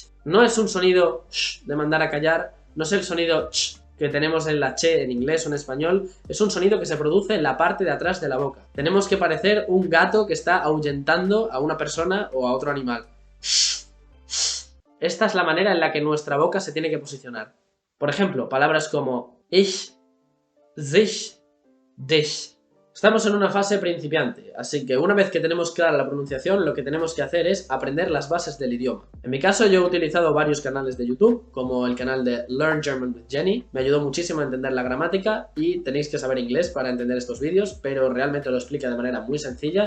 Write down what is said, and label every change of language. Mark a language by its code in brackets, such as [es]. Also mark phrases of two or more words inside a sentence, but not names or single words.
[es] No es un sonido sh de mandar a callar, no es el sonido ch que tenemos en la che en inglés o en español, es un sonido que se produce en la parte de atrás de la boca. Tenemos que parecer un gato que está ahuyentando a una persona o a otro animal. Esta es la manera en la que nuestra boca se tiene que posicionar. Por ejemplo, palabras como [de] ich, sich, dich. [es] Estamos en una fase principiante, así que una vez que tenemos clara la pronunciación, lo que tenemos que hacer es aprender las bases del idioma. En mi caso, yo he utilizado varios canales de YouTube, como el canal de Learn German with Jenny. Me ayudó muchísimo a entender la gramática y tenéis que saber inglés para entender estos vídeos, pero realmente lo explica de manera muy sencilla.